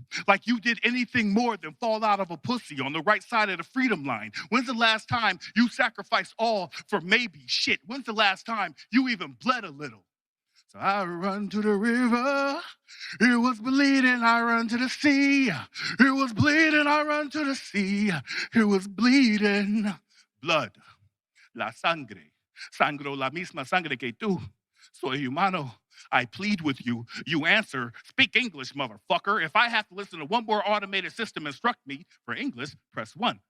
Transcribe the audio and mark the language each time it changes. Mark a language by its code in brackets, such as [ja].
[en] Like you did anything more than fall out of a pussy on the right side of the freedom line. When's the last time you sacrificed all for maybe shit? When's the last time you even bled a little? So I run to the river, it was bleeding, I run to the sea. It was bleeding, I run to the sea. It was bleeding. [es] Blood, la sangre, sangro la misma sangre que tú. Soy humano, [en] I plead with you. You answer, speak English, motherfucker. If I have to listen to one more automated system instruct me, for English, press 1.